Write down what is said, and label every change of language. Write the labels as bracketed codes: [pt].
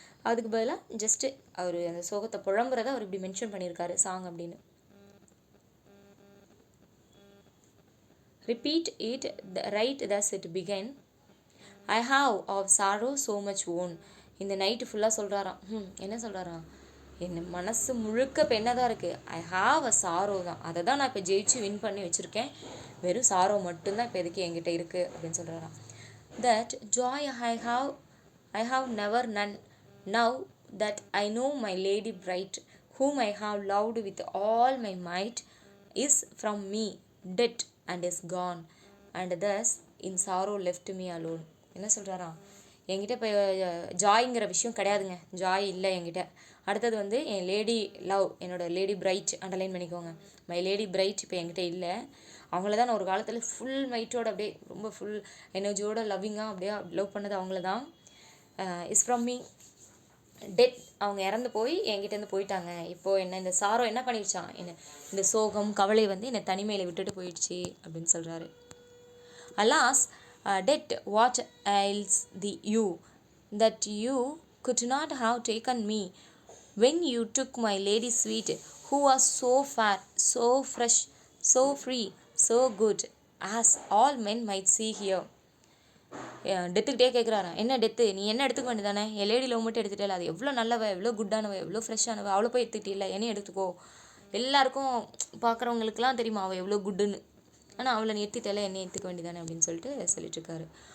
[ta] அதுக்கு பதிலாக ஜஸ்ட்டு அவர் அந்த சோகத்தை புழம்புறத அவர் இப்படி மென்ஷன் பண்ணியிருக்காரு சாங் அப்படின்னு. [en] Repeat it right thus it began, I have of sorrow so much worn. [ta] இந்த நைட்டு ஃபுல்லாக சொல்கிறாராம். என்ன சொல்கிறாராம், என் மனசு முழுக்க இப்போ என்ன தான் இருக்குது, [en] I have a sorrow [ta] தான், அதை தான் நான் இப்போ ஜெயிச்சு வின் பண்ணி வச்சுருக்கேன், வெறும் சாரோ மட்டும்தான் இப்போ எதுக்கு என்கிட்ட இருக்குது அப்படின்னு சொல்கிறாராம். [en] That joy I have never none, now that I know my lady bright, whom I have loved with all my might, is from me dead and is gone, and thus in sorrow left me alone. [ta] என்ன சொல்கிறாராம், என்கிட்ட இப்போ ஜாய்ங்கிற விஷயம் கிடையாதுங்க, Joy இல்லை என்கிட்ட. அடுத்தது வந்து என் lady love, என்னோடய லேடி பிரைட் அண்டர்லைன் பண்ணிக்கோங்க, மை லேடி பிரைட் இப்போ என்கிட்ட இல்லை. அவங்கள தான் நான் ஒரு காலத்தில் ஃபுல் மைட்டோட அப்படியே ரொம்ப ஃபுல் எனர்ஜியோட லவ்விங்காக அப்படியே லவ் பண்ணது அவங்கள தான். [en] is from me [ta] டெத் அவங்க இறந்து போய் என்கிட்டேருந்து போயிட்டாங்க. இப்போது என்ன இந்த சாரோ என்ன பண்ணிடுச்சான், என்ன இந்த சோகம் கவலை வந்து என்னை தனிமையில் விட்டுட்டு போயிடுச்சு அப்படின்னு சொல்கிறாரு. [en] Alas, death, what ails you, that you could not have taken me when you took my lady sweet, who was so fair, so fresh, so free, so good, as all men might see here. [ta] டெத்துக்கிட்டே கேட்குறாரா, என்ன death, நீ என்ன எடுத்துக்க வேண்டியதானே, என் lady love மட்டும் எடுத்துகிட்டே, அது எவ்வளோ நல்லவ, எவ்வளோ குட்டானவ, எவ்வளோ ஃப்ரெஷ்ஷானவ, அவளை போய் எடுத்துக்கிட்டே, என்னையும் எடுத்துக்கோ. எல்லாருக்கும் பார்க்குறவங்களுக்குலாம் தெரியுமா அவள் எவ்வளோ குட்டுன்னு, ஆனால் அவளை நீ எடுத்துகிட்டே, என்னை எடுத்துக்க வேண்டியதானே அப்படின்னு சொல்லிட்டு இருக்காரு.